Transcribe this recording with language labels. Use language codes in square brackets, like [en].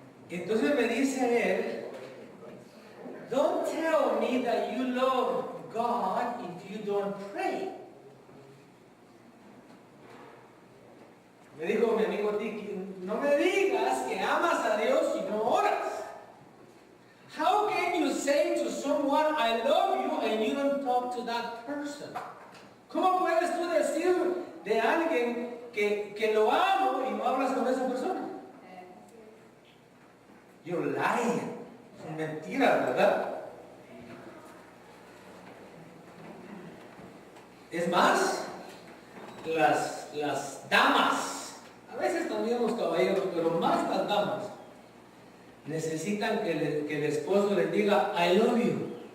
[es] Entonces me dice él, [en] don't tell me that you love God if you don't pray. [es] Me dijo mi amigo Tiki, no me digas que amas a Dios si no oras. [en] How can you say to someone, I love you, and you don't talk to that person? [es] ¿Cómo puedes tú decir de alguien que lo amo y no hablas con esa persona? [en] You're lying. [es] Es mentira, ¿verdad? Es más, las damas, a veces también los caballeros, pero más las damas, necesitan que el esposo les diga, [en] I love you.